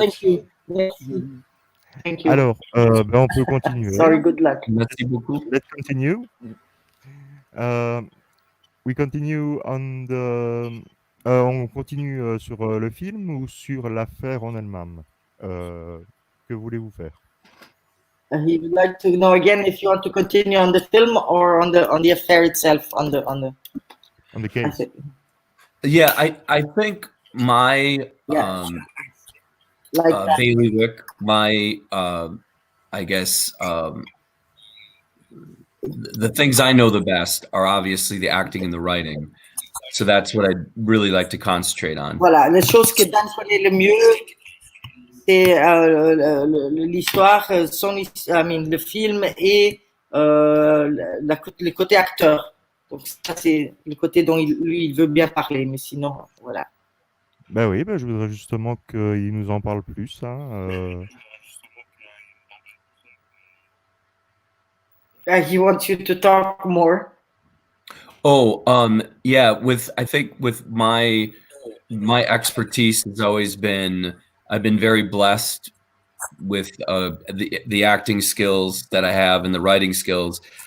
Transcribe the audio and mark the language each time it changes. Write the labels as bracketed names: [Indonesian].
[English] Thank you. [French] Merci. [English] Thank you. [French] Alors, ben on peut continuer. [English] Sorry, good luck. [French] Merci beaucoup. [English] Let's continue. We continue on the. [French] On continue sur le film ou sur l'affaire en elle-même. Que voulez-vous faire? [English] He would like to know again if you want to continue on the film or on the affair itself, on the. On the case. Yeah, I think my Yeah. Like that. bailiwick, my I guess the things I know the best are obviously the acting and the writing. So that's what I'd really like to concentrate on. [French] Voilà, les choses que Dan connaît le mieux, c'est l'histoire, le film et le côté acteur. Donc ça, c'est le côté dont lui, il veut bien parler, mais sinon, voilà. Ben oui, je voudrais justement qu'il nous en parle plus. Hein, [English] He wants you to talk more. Oh, yeah, I think with my expertise has always been, I've been very blessed with the acting skills that I have and the writing skills.